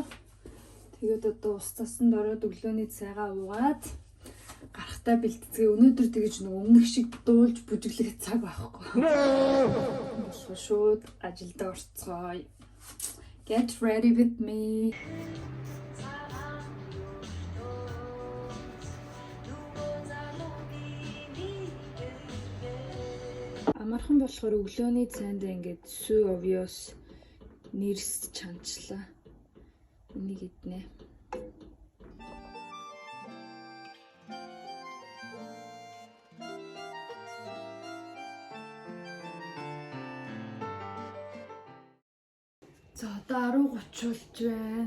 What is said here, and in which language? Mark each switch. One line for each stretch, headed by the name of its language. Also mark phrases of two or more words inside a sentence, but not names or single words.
Mongolian: Тэгээд одоо ус цасанд ороод өглөөний цайгаа уугаад гарахтаа бэлтцгээ. Өнөөдөр тэгэж нэг өмнөх шиг дуулж бүжиглэх цаг байхгүй. Болохоор шууд ажилд орцгоё.
English: Get ready with me.
Mongolian: Амархан болохоор өглөөний цайнд ингээд сүү овёс нэрс чанчлаа. Энийг иднэ. За одоо 10:30 болж байна.